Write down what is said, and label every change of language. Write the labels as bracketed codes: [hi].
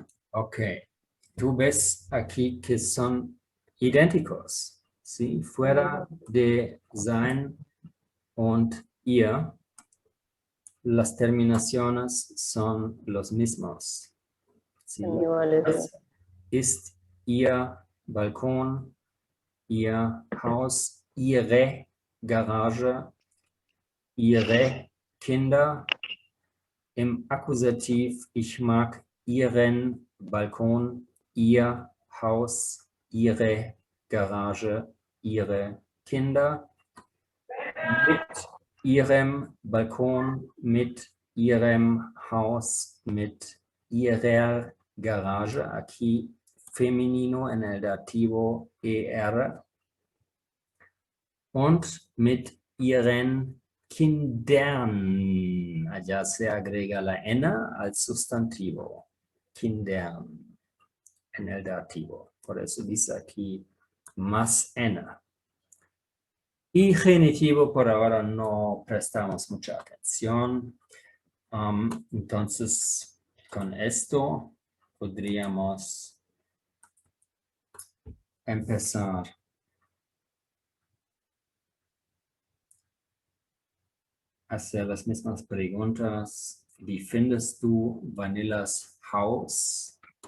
[es] Ok. Tú ves aquí que son idénticos, ¿sí? Fuera de [de] sein und ihr, [es] las terminaciones son los mismos. ¿Sí? Iguales, sí. [de] ist Ihr Balkon, Ihr Haus, Ihre Garage, Ihre Kinder. Im Akkusativ, ich mag Ihren Balkon, Ihr Haus, Ihre Garage, Ihre Kinder. Mit Ihrem Balkon, mit Ihrem Haus, mit Ihrer Garage. [es] Aquí femenino en el dativo ER. [de] Und mit Ihren Kindern. [es] Allá se agrega la N al sustantivo. Kindern en el dativo. Por eso dice aquí más N. Y genitivo por ahora no prestamos mucha atención. Entonces, con esto podríamos empezar. Hacer las mismas preguntas. [de] Wie findest du Vanillas Haus?